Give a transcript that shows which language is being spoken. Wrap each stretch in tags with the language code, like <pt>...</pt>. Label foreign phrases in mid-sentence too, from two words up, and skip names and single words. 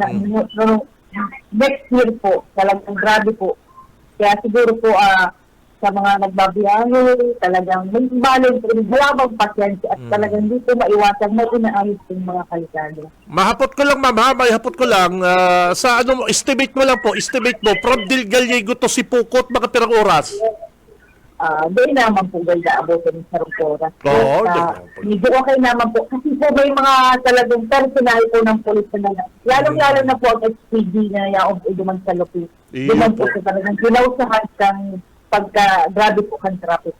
<tl>Next year po, talagang grabe po. Kaya siguro po sa mga nagbabiyahe, talagang may balance, malabang pasyensya at talagang hindi po maiwasan na inaayos yung mga kalsada.</tl> <bik>Mahapot ko lang, ma'am, may hapot ko lang.</bik> <tl>Sa estimate mo lang po,</tl> <bik>from Del Gallego to Sipukot, mga pirang oras? Doon naman po ganda abot ng sarong oras.</bik> <tl>Medyo okay naman po. Kasi po may mga talagang personal po ng polis na lalong-lalo na po ang SPD na yaong iduman sa Lupi.</tl> <bik>Duman po sa talagang kinausahan kang pagka-grabe po kang traffic.</bik>